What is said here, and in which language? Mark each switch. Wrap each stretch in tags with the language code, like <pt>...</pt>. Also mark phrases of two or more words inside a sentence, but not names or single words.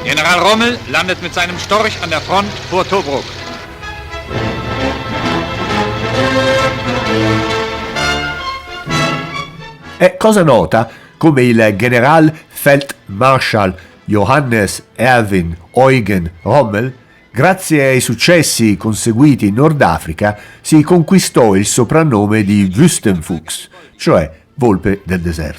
<de>General Rommel landet mit seinem Storch an der Front vor Tobruk.</de> <it>È cosa nota come il Generalfeldmarschall Johannes Erwin Eugen Rommel, grazie ai successi conseguiti in Nord Africa, si conquistò il soprannome di Wüstenfuchs, cioè volpe del deserto.</it>